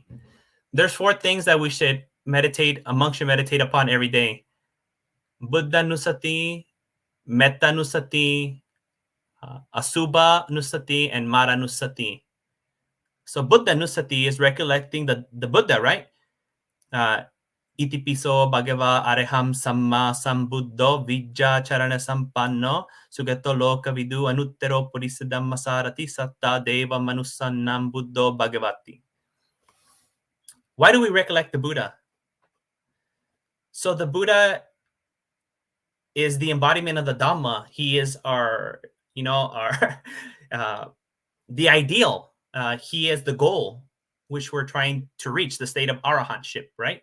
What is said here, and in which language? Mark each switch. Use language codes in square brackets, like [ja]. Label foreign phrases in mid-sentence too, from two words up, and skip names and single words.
[en] There's 4 things that we should meditate, a monk should meditate upon every day. [pi] Buddha Nusati, Metta Nusati, Asubha Nusati, and Mara Nusati. [en] So [pi] Buddha Nusati [en] is recollecting the Buddha, right? [pi] Itipiso Bhagava Araham Samma Sambuddho Vijja Charana Sampanno Sugato Loka Vidu Anuttero Purisadam Masarati Satta Deva Manusannam Buddho Bhagavati. [en] Why do we recollect the Buddha? So the Buddha is the embodiment of the Dhamma. He is our, our the ideal. He is the goal, which we're trying to reach, the state of arahantship, right?